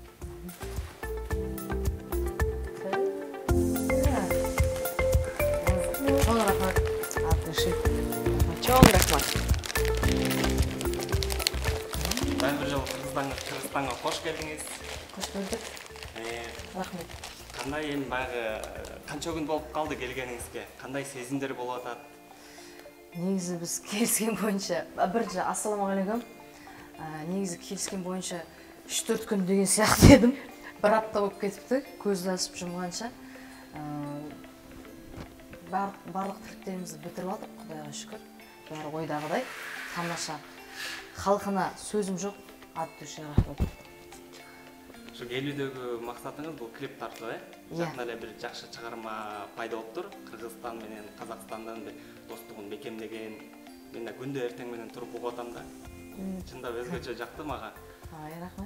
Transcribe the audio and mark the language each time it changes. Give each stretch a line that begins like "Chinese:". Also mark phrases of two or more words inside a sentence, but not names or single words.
Kyrgyz: Чоң рахмат. Чоң рахмат. Баян бир жолу Кыргызстанга кош келдиңиз. Кош көрдүк. Рахмет. Кандай эми баягы канча күн болуп калды келгениңизге? Кандай сезимдер болуп атат?
Kazakh: Негізі біз келіскен бойынша, бірінші ассалаумағалейкум. Негізі келіскен бойынша 3-4 күн деген сияқты едім. Бір апта болып кетіпті, көзді ашып жұмғанша. Барлық тірліктерімізді бітіріп алдық, Құдайға шүкір. Бәрі ойдағыдай, тамаша. Халқына сөзім жоқ,
Russian: ат дүше
Kazakh: рахмет.
Kyrgyz: Şu келүүдөгү максатыңыз бул клип тартуу, Жакында эле бир жакшы чыгарма пайда болуптур. Кыргызстан менен Казакстандын достугун бекемдеген. Мен да күндө эртең менен туруп угуп атам да. Чындап өзгөчө жакты мага. Рахмет.